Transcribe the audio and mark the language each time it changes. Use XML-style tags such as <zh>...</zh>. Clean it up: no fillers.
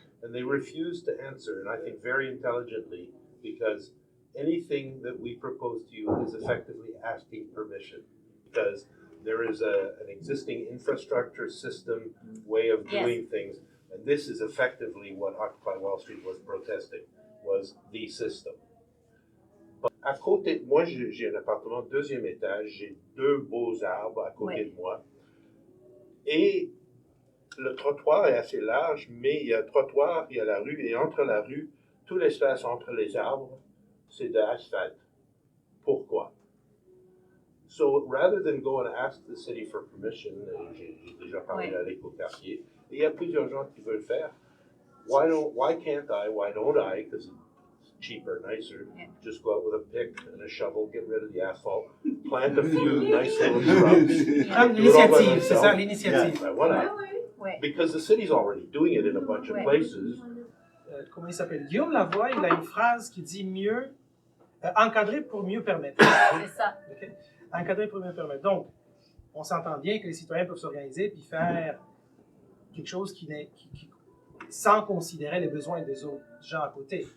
<en>And they refused to answer, and I think very intelligently, because anything that we propose to you is effectively asking permission, because there is an existing infrastructure system way of doing things, and this is effectively what Occupy Wall Street was protesting, was the system.</en> <fr>À côté de moi, j'ai un appartement deuxième étage, j'ai 2 beaux arbres à côté de moi. Et le trottoir est assez large, mais il y a le trottoir, il y a la rue, et entre la rue, tout l'espace entre les arbres, c'est de l'asphalte. Pourquoi?</fr> <en>So rather than go and ask the city for permission,</en> <fr>j'ai déjà parlé à l'écoquartier, et il y a plusieurs gens qui veulent faire.</fr> <en>Why can't I? Why don't I? Because it's cheaper, nicer. Just go out with a pick and a shovel, get rid of the asphalt, plant a few nice little shrubs.</en> <fr>L'initiative, c'est ça, l'initiative.</fr> <en>Yeah, why not? Because the city's already doing it in a bunch of places.</en> <fr>Comment il s'appelle? Guillaume Lavoie, il a une phrase qui dit mieux, encadrer pour mieux permettre. C'est ça.</fr> <en>Okay?</en> <fr>Encadrer pour mieux permettre. Donc, on s'entend bien que les citoyens peuvent s'organiser puis faire quelque chose sans considérer les besoins des autres gens à côté.</fr>